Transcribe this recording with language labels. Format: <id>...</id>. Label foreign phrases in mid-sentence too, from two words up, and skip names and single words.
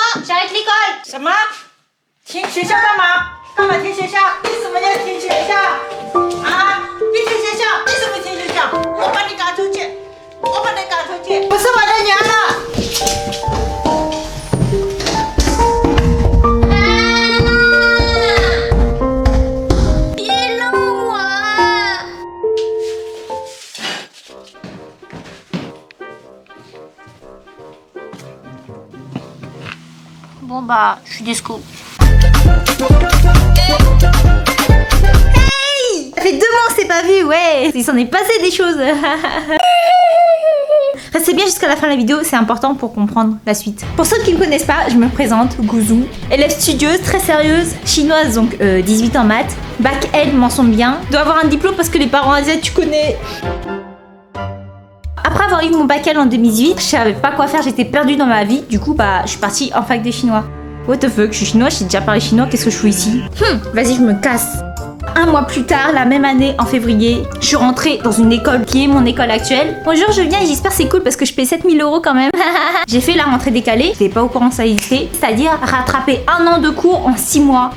<fr>j'arrête l'école.</fr> <zh>什么？停学校干嘛？干嘛停学校？为什么要停学校？啊！你停学校？为什么停学校？我把你赶出去！我把你赶出去！不是我的娘了！别弄我！</zh> <fr>Bon bah, je suis disco. Hey, ça fait 2 mois on s'est pas vu, ouais. Il s'en est passé des choses. Restez bien jusqu'à la fin de la vidéo, c'est important pour comprendre la suite. Pour ceux qui ne me connaissent pas, je me présente, Gouzou. Élève studieuse, très sérieuse, chinoise, donc 18 en maths. Bac L, mention bien. Dois avoir un diplôme parce que les parents asiatiques, tu connais. Après avoir eu mon bac L en 2018, je savais pas quoi faire, j'étais perdue dans ma vie. Du coup, bah, je suis partie en fac de chinois.</fr> <en>What the fuck,</en> <fr>je suis chinoise, j'ai déjà parlé chinois, qu'est-ce que je fais ici? Vas-y, je me casse. 1 mois plus tard, la même année, en février, je suis rentrée dans une école qui est mon école actuelle. Bonjour, je viens et j'espère c'est cool parce que je paye 7 000 € quand même. J'ai fait la rentrée décalée, j'étais pas au courant que ça existait, c'est-à-dire rattraper 1 an de cours en 6 mois.</fr>